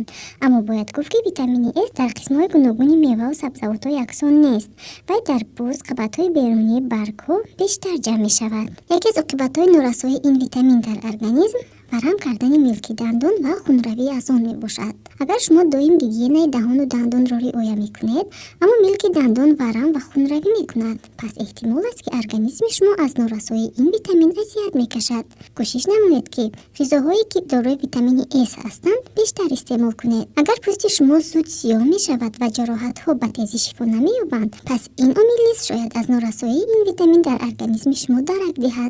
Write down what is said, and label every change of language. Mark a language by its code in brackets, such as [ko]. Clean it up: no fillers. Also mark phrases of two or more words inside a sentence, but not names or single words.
[tg] аммо бояд гуфт ки витамини С дар қисмҳои гуногуни меваву сабзавотҳо яксон нест. вай дар буз, қабатҳои берунии баргҳо бештар ҷамъ мешавад. яке аз оқибатҳои норасоии ин витамин дар организм варам кардани милки дандон ва хунравӣ аз он мебошад. агар шумо доим гигиенаи даҳону дандонро риоя мекунед, аммо [fa] ملک دندان ورم و خونروی میکند. پس احتمال است که ارگانیسم شما از نورسایی این ویتامین اذیت میکشد. کوشش نمایید که غذاهایی که دارای ویتامین اس هستند بیشتر استعمال کنید. اگر پوست شما زود سیاه میشود و جراحت ها به تیزی شفا نمییابند، پس این عامل نیست شاید از نورسایی این ویتامین در ارگانیسم شما درک دهد.